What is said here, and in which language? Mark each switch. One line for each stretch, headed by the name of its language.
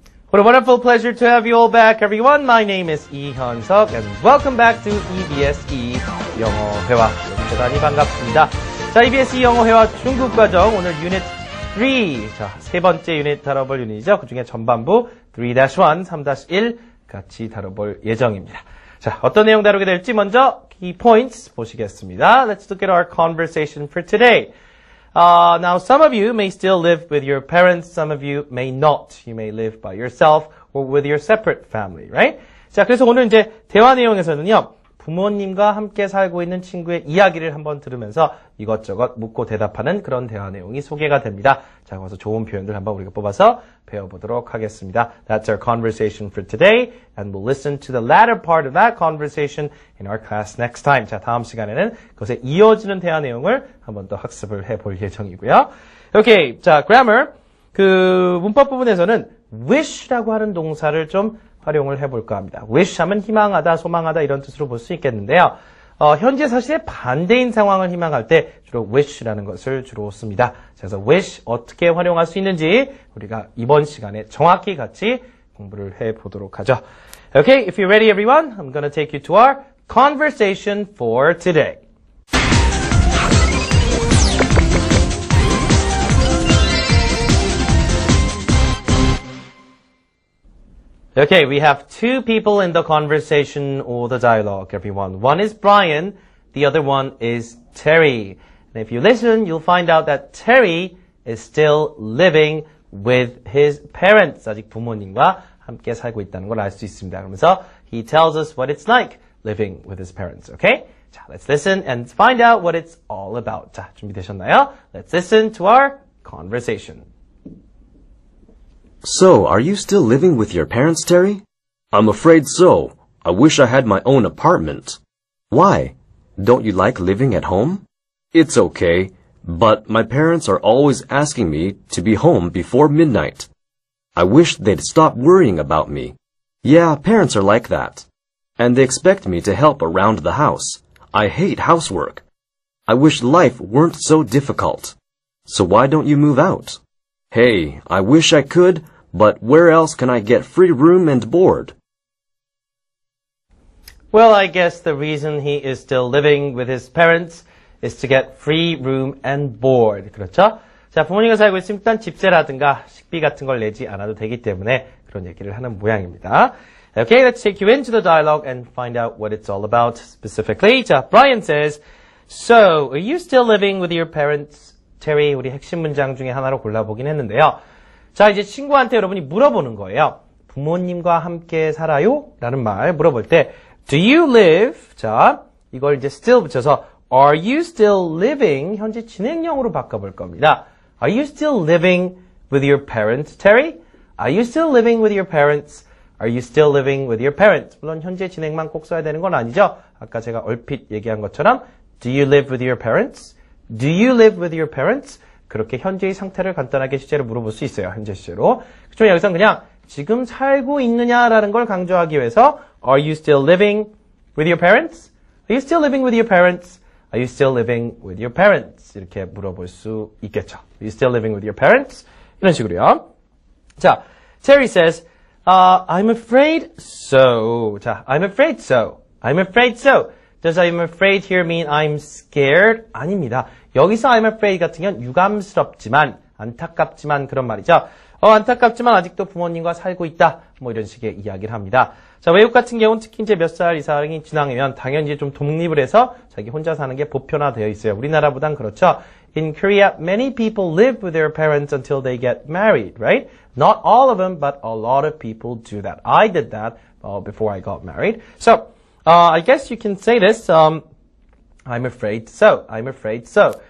English: What a wonderful pleasure to have you all back, everyone. My name is 이현석, and welcome back to EBSe 영어회화.
Korean: 대단히 반갑습니다. 자, EBSe 영어회화 중국 과정 오늘 유닛 3. 자, 세 번째 유닛 다뤄볼 유닛이죠. 그 중에 전반부 3-1, 3-1 같이 다뤄볼 예정입니다. 자, 어떤 내용 다루게 될지 먼저 key points 보시겠습니다.
English: Let's look at our conversation for today. Now, some of you may still live with your parents. Some of you may not. You may live by yourself or with your separate family, right?
Korean: 자, 그래서 오늘 이제 대화 내용에서는요, 부모님과 함께 살고 있는 친구의 이야기를 한번 들으면서 이것저것 묻고 대답하는 그런 대화 내용이 소개가 됩니다. 자, 거기서 좋은 표현들 한번 우리가 뽑아서 배워보도록 하겠습니다.
English: That's our conversation for today, and we'll listen to the latter part of that conversation in our class next time.
Korean: 자, 다음 시간에는 그것에 이어지는 대화 내용을 한번 더 학습을 해볼 예정이고요.
English: Okay, 자, grammar.
Korean: 그 문법 부분에서는 wish라고 하는 동사를 좀 활용을 해볼까 합니다. wish 하면 희망하다, 소망하다 이런 뜻으로 볼 수 있겠는데요. 현재 사실의 반대인 상황을 희망할 때 주로 wish라는 것을 주로 씁니다. 그래서 wish 어떻게 활용할 수 있는지 우리가 이번 시간에 정확히 같이 공부를 해보도록 하죠.
English: Okay, if you're ready everyone, I'm going to take you to our conversation for today. Okay, we have two people in the conversation or the dialogue, everyone. One is Brian, the other one is Terry. And if you listen, you'll find out that Terry is still living with his parents.
Korean: 아직 부모님과 함께 살고 있다는 걸 알 수 있습니다. 그러면서
English: he tells us what it's like living with his parents, okay? 자, let's listen and find out what it's all about.
Korean: 자, 준비되셨나요?
English: Let's listen to our conversation. So, are you still living with your parents, Terry? I'm afraid so. I wish I had my own apartment. Why? Don't you like living at home? It's okay, but my parents are always asking me to be home before midnight. I wish they'd stop worrying about me. Yeah, parents are like that. And they expect me to help around the house. I hate housework. I wish life weren't so difficult. So why don't you move out? Hey, I wish I could, but where else can I get free room and board? Well, I guess the reason he is still living with his parents is to get free room and board.
Korean: 그렇죠? 자, 부모님과 살고 있으면 일단 집세라든가 식비 같은 걸 내지 않아도 되기 때문에 그런 얘기를 하는 모양입니다.
English: Okay, let's take you into the dialogue and find out what it's all about specifically. 자, Brian says, So, are you still living with your parents?
Korean: Terry, 우리 핵심 문장 중에 하나로 골라보긴 했는데요. 자, 이제 친구한테 여러분이 물어보는 거예요. 부모님과 함께 살아요? 라는 말 물어볼 때
English: Do you live?
Korean: 자, 이걸 이제
English: still
Korean: 붙여서
English: Are you still living?
Korean: 현재 진행형으로 바꿔볼 겁니다.
English: Are you still living with your parents, Terry? Are you still living with your parents? Are you still living with your parents?
Korean: 물론 현재 진행만 꼭 써야 되는 건 아니죠. 아까 제가 얼핏 얘기한 것처럼
English: Do you live with your parents? Do you live with your parents?
Korean: 그렇게 현재의 상태를 간단하게 시제로 물어볼 수 있어요. 현재 시제로. 그렇지만 여기서는 그냥 지금 살고 있느냐라는 걸 강조하기 위해서
English: Are you still living with your parents? Are you still living with your parents? Are you still living with your parents?
Korean: 이렇게 물어볼 수 있겠죠.
English: Are you still living with your parents?
Korean: 이런 식으로요.
English: 자, Terry says, I'm afraid so. 자, I'm afraid so. I'm afraid so. Does I'm afraid here mean I'm scared?
Korean: 아닙니다. 여기서 I'm afraid 같은 경우는 유감스럽지만, 안타깝지만 그런 말이죠. 안타깝지만 아직도 부모님과 살고 있다. 뭐 이런 식의 이야기를 합니다. 자, 외국 같은 경우는 특히 이제 몇 살 이상이 지나면 당연히 좀 독립을 해서 자기 혼자 사는 게 보편화되어 있어요. 우리나라보단 그렇죠.
English: In Korea, many people live with their parents until they get married, right? Not all of them, but a lot of people do that. I did that before I got married. So, I guess you can say this, I'm afraid so. I'm afraid so.